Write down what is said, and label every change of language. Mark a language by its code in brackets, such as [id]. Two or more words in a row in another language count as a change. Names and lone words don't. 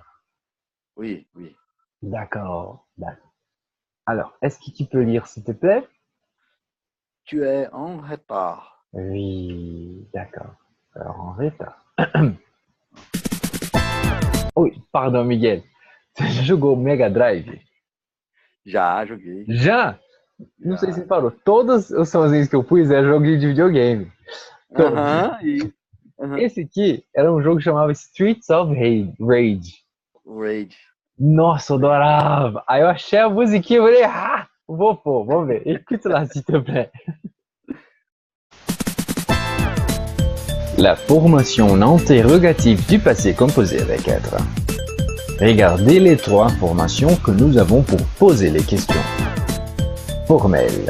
[fr] Oui, oui. D'accord. D'accord. Alors, est-ce que tu peux lire s'il te plaît? Tu es en retard. Oui, d'accord. Alors, en retard. [pt] Oi, pardon, Miguel. Você já jogou Mega Drive? Já joguei. Já? Não sei se Já. você parou. Todos os sonzinhos que eu pus é joguinho de videogame. Todos. Aham, e. Aham. Esse aqui era um jogo que chamava Streets of Rage. Raid. Nossa, eu adorava. Aí eu achei a musiquinha e falei, ah, vou pôr, vamos ver. [fr] Écoute là, s'il te plaît. La formation interrogative du passé composé avec être. Regardez les trois formations que nous avons pour poser les questions. Formelle,